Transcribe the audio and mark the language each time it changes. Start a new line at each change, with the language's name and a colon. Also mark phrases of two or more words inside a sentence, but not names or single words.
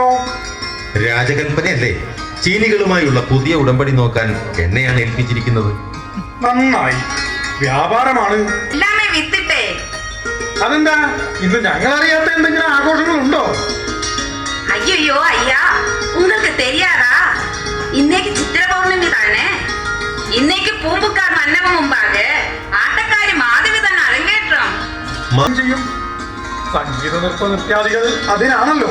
Malayalam: രാജകൽപ്പനയല്ലേ? ചീനികളുമായുള്ള പുതിയ ഉടമ്പടി നോക്കാൻ എന്നെയാണ് ഏൽപ്പിച്ചിരിക്കുന്നത്. നന്നായി, വ്യാപാരമാണ്. എല്ലാമേ വിത്തിട്ടേ. അതെന്താ, ഇന്ന് ഞങ്ങൾ അറിയാത്ത എന്തെങ്കിലും ആഘോഷങ്ങളുണ്ടോ?
Tamil: ஐயோ ஐயா, உங்களுக்கு தெரியாதா? இன்னைக்கு சித்திர பௌர்ணமி தானே. இன்னைக்கு பூம்புக்கார் மன்னவன் முன்பாக
Malayalam: ആട്ടക്കാരി മാധവി തന്നെ അരങ്ങേറ്റം ചെയ്യും. സംഗീത നൃത്ത നൃത്യാദികൾ അതിനാണല്ലോ.